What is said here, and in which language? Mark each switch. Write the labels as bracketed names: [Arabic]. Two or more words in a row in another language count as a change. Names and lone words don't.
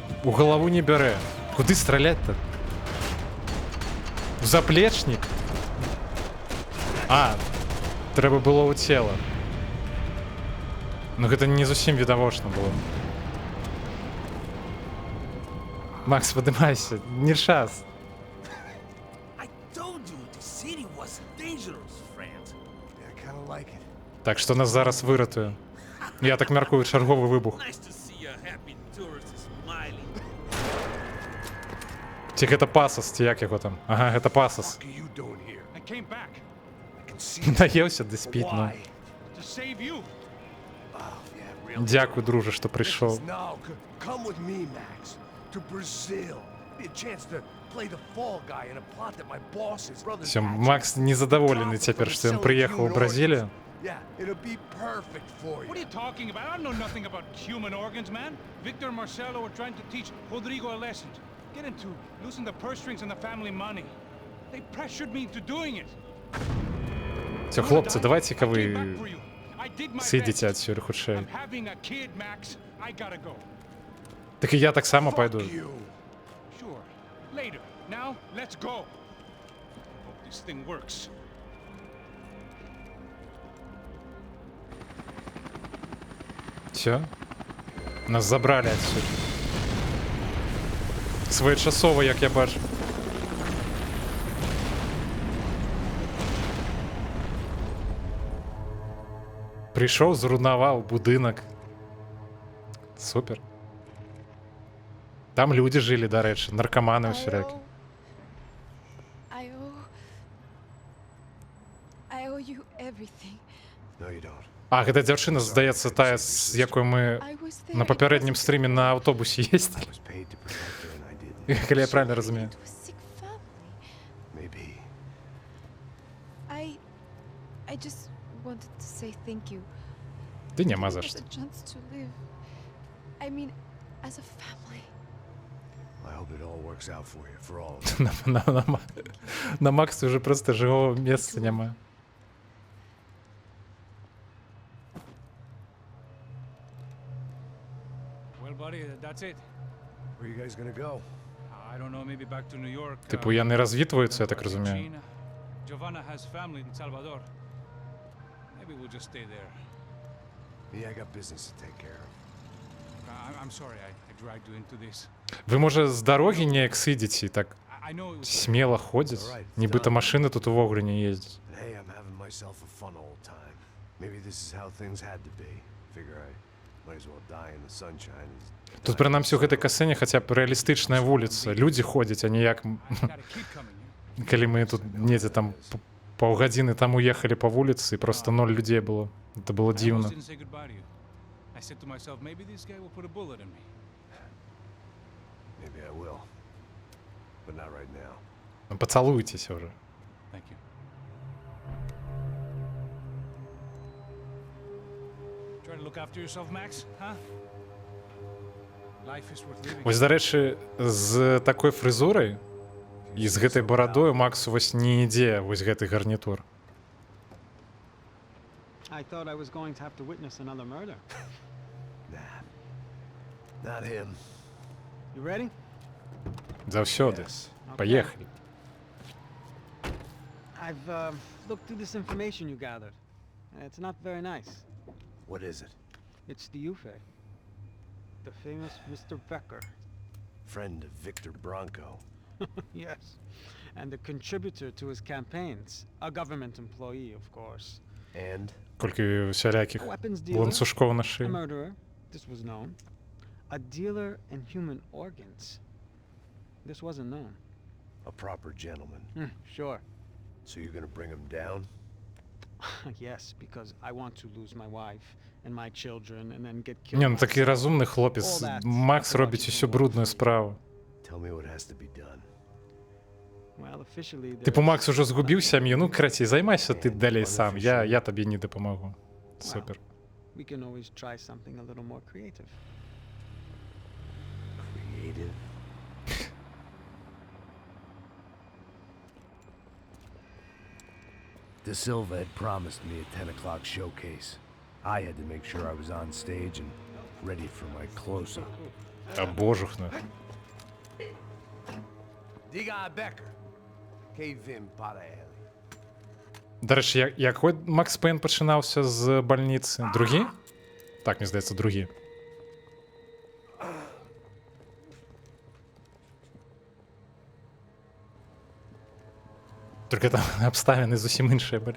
[Belarusian] У галаву не бярэ. Куды страляць-то? У заплечнік? А, трэба было ў цела. Ну гэта не зусім відавочна было. Макс, падымайся, не час. [English] I told you the city was dangerous, friend. Yeah, I kinda like it. [Belarusian] Так, што нас зараз выратуе? Я так мяркую, чарговы выбух. [English] Nice to see a happy tourist smiling. [Belarusian] Ці гэта пасас, ці як яго там? Ага, гэта пасас. [English] What are you doing here? I came back I can see [Belarusian] Наеўся ды спіць, ну. [English] why. to save you. Oh, yeah, really. [Belarusian] Дзякуй, дружа, што прыйшоў. [English] No, come with me, Max. To Brazil. Be a chance to play the fall guy in a plot that my boss's brother's [Russian] Всё, [English] hatching. [Belarusian] Макс незадаволены цяпер, што ён прыехаў у Бразілію. [English] Yeah, it'll be perfect for What are you. you talking about? I know nothing about human organs, man. Victor and Marcelo were trying to teach Rodrigo a lesson. Get him to loosen the purse strings and the family money. They pressured me into doing it. [Russian] Всё, хлопцы, давайте-ка [English] I came [Belarusian] вы [English] back for you. I did my [Belarusian] сыдзеце [English] best. [Belarusian] адсюль хутчэй. [English] I'm having a kid, Max. I gotta go. [Belarusian] Так і я так само [English] Fuck [Belarusian] пайду. [English] you. Sure. Later. Now, let's go. Hope this thing works. [Russian] Всё? [Belarusian] Нас забралі адсюль. Своечасова, як я бачу. Прыйшоў, зруйнаваў будынак. Супер. Там людзі жылі, дарэчы, наркаманы ўсялякі. [English] I owe you everything. No, you don't. [Belarusian] А, гэта дзяўчына, здаецца, тая, з якой мы [English] I was there. [Belarusian] на [English] It [Belarusian] папярэднім [English] wasn't [Belarusian] стрыме на аўтобусе [English] I [Belarusian] ездзілі. [English] was paid to protect her and I didn't. [Belarusian] Калі я правильно разумею. [English] to a sick family. Maybe. I just wanted to say thank you. [Belarusian] Ды няма [English] Giving [Belarusian] за [English] us [Belarusian] што. [English] a chance to live. I mean, as a family. I hope it all works out for you, for all of us. [Ukrainian] На Максі вже просто живого місця немає. [English] Well, buddy, that's it. Where are you guys gonna go? I don't know, maybe back to New York. [Ukrainian] Типу, я не розвітуються, я так розумію. [English] Argentina. Giovanna has family in Salvador. Maybe we'll just stay there. Me, I got business to take care of. I'm sorry I dragged you into this. [Ukrainian] Ви, може, з дороги неяк сидите і так [English] I know it was [Ukrainian] сміло ходять? Нібито машини тут увогуле не їздять. [English] And hey, I'm having myself a fun old time. Maybe this is how things had to be. Figure I might as well die in the sunshine. as [Belarusian] Тут, [English] die [Belarusian] принаймсі, у [English] in the [Belarusian] гэтай [English] sun. [Belarusian] касцэне хаця б рэалістычная вуліца. Людзі ходзяць, а не як [English] I got a kid coming. [Belarusian] калі мы тут недзе там паўгадзіны таму ехалі па вуліцы і просто 0 людзей было. [Russian] Это было [English] I almost [Belarusian] дзіўна. [English] didn't say goodbye to you. I said to myself, maybe this guy will put a bullet in me. Maybe I will. But not right now. [Belarusian] Ну, пацалуйцеся ўжо. [English] Thank you. Try to look after yourself, Max, huh? Life is worth living. [Belarusian] Вось, дарэчы, з такой фрызурай і з гэтай барадою Максу вось не ідзе вось гэты гарнітур. [English] I thought I was going to have to witness another murder. Nah. Not him. You ready? [Belarusian] Заўсёды. [English] Yes. [Belarusian] Паехалі. [English] I've looked through this information you gathered. And it's not very nice. What is it? It's the Ufe. The famous Mr. Becker. Friend of Victor Bronco. Yes. And a contributor to his campaigns. A government employee, of course. And [Belarusian] Колькі всялякіх [English] Weapons dealer. [Belarusian] ланцужков на [English] A [Belarusian] шиї. [English] murderer. This was known. A dealer in human organs. This wasn't known. a proper gentleman. Sure. So you're gonna bring him down? Yes, because I want to lose my wife and my children and then get killed. [Ukrainian] Ні, ну такий [English] myself. [Ukrainian] розумний хлопець. Макс робить усю брудну справу. [English] Tell me what has to be done. Well, officially, [Ukrainian] Типу, [English] there's- [Ukrainian] Макс уже згубив сім'ю, ну, краті, займайся ти далі сам, я тобі не допомогу. Супер. [English] we can always try something a little more creative. Creative? De Silva had promised me a 10 o'clock showcase. I had to make sure I was on stage and ready for my close-up. [Ukrainian] Та божухна. [Portuguese] Diga Becker. Cave-in para ele. [Ukrainian] До речі, який Макс Пейн починався з больниці? Другі? Так, мені здається, другі. Тільки там обставини зовсім інші були.